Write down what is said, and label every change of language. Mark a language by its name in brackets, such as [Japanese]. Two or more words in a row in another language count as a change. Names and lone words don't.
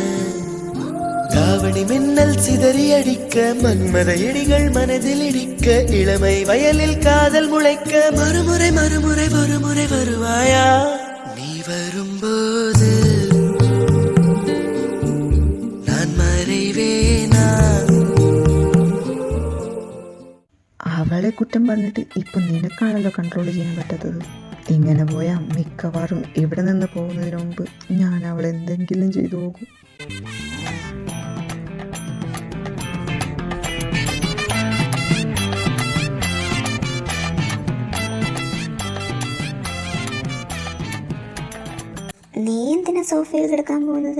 [Tamil] தாவணி மின்னல் சிதறி அடிக்க, மன்மத இடிகள் மனதில் இடிக்க, இளமை வயலில் காதல் முளைக்க, மறுமுறை மறுமுறை ஒருமுறை வருவாயா? நீ வரும்போது நான் மறைவேனா? [Malayalam] അവളെ കുറ്റം പറഞ്ഞിട്ട് ഇപ്പം നിനക്കാണല്ലോ കൺട്രോൾ ചെയ്യാൻ പറ്റാത്തത്. ഇങ്ങനെ പോയാൽ മിക്കവാറും ഇവിടെ നിന്ന് പോകുന്നതിന് മുമ്പ് ഞാൻ അവളെ എന്തെങ്കിലും ചെയ്തു പോകും. നീ എന്തിനാ സോഫയിൽ കിടക്കാൻ പോകുന്നത്?